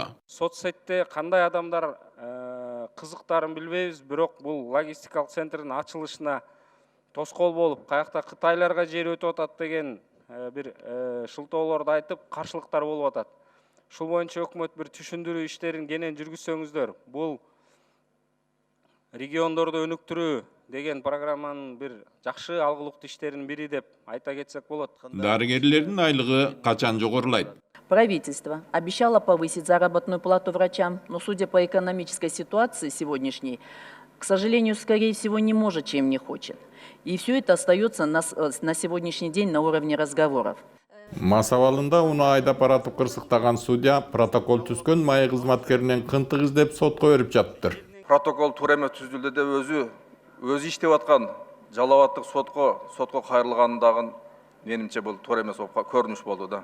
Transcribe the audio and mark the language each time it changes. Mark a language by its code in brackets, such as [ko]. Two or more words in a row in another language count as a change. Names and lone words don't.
[ky] Соцсетте кандай адамдар кызыктарын билбейбиз, бирок бул логистикалык центрдин ачылышына тоскоол болуп, каякта Кытайларга жер өтүп атат деген бир шылтоолорду айтып, каршылыктар болуп атат. Ушул боюнча өкмөт бир түшүндүрүү иштерин кенен жүргүзсөңүздөр. Бул региондорду өнүктүрүү деген программанын бир жакшы алгылыктуу иштеринин бири деп айта кетсек болот. Дарыгерлердин айлыгы качан жогорулайт? [ru] Правительство обещало повысить заработную плату врачам, но судя по экономической ситуации сегодняшней, к сожалению, скорее всего, не может, чем не хочет. И все это остается на сегодняшний день на уровне разговоров. [ky] Масабалында уну айдап баратып кырсыктаган судья протокол түзгөн майы кызматкеринен кынтык издеп сотко берип жатыптыр. Протокол туура эмес түзүлдү деп өзү иштеп аткан Жалал Абаддык сотко кайрылгандагы менимче бул туура эмес көрүнүш болду да.